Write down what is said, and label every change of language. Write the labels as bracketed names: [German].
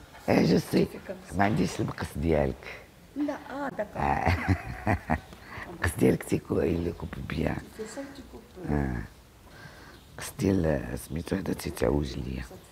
[French] Eh, je sais, [Arabic] ما عنديش المقص ديالك. لا [French] d'accord. [Arabic] المقص ديالك [French] il coupe bien. C'est ça que tu coupes. [Arabic] المقص ديال سميتو هذا تيتعوج ليا.